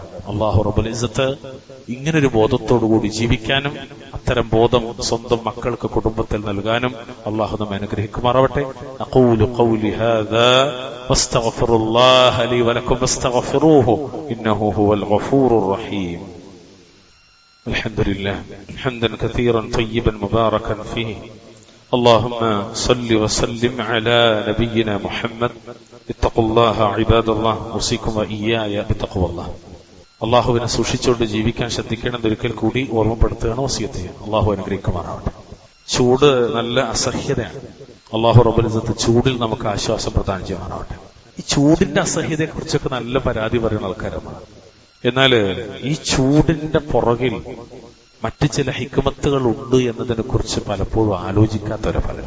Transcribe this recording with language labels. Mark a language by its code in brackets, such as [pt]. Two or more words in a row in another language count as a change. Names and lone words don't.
[ar] الله رب العزة [ml] ഇങ്ങനൊരു ബോധത്തോടുകൂടി ജീവിക്കാനും അത്തരം ബോധം സ്വന്തം മക്കൾക്ക്, കുടുംബത്തിൽ നൽകാനും അല്ലാഹു നമ്മെ അനുഗ്രഹിക്കുമാറാവട്ടെ. [ar] أقول قولي هذا وأستغفر الله لي ولكم واستغفروه إنه هو الغفور الرحيم. الحمد لله حمدا كثيرا طيبا مباركا فيه. اللهم صل وسلم على نبينا محمد. اتقوا الله عباد الله اوصيكم واياي بتقوى الله. [ml] അള്ളാഹുവിനെ സൂക്ഷിച്ചുകൊണ്ട് ജീവിക്കാൻ ശ്രദ്ധിക്കണം. ഒരിക്കൽ കൂടി ഓർമ്മപ്പെടുത്തുകയാണ്, വസിയത്ത് ചെയ്യുക. അള്ളാഹു അനുഗ്രഹിക്കുമാറാവട്ടെ. ചൂട് നല്ല അസഹ്യതയാണ്. [ar] الله رب العزة [ml] ചൂടിൽ നമുക്ക് ആശ്വാസം പ്രദാനം ചെയ്യുമാറാവട്ടെ. ഈ ചൂടിന്റെ അസഹ്യതയെ കുറിച്ചൊക്കെ നല്ല പരാതി പറയുന്ന ആൾക്കാരാണ്. എന്നാൽ ഈ ചൂടിന്റെ പുറകിൽ മറ്റ് ചില ഹിക്മത്തുകൾ ഉണ്ട് എന്നതിനെ കുറിച്ച് പലപ്പോഴും ആലോചിക്കാത്തവരെ പലരും.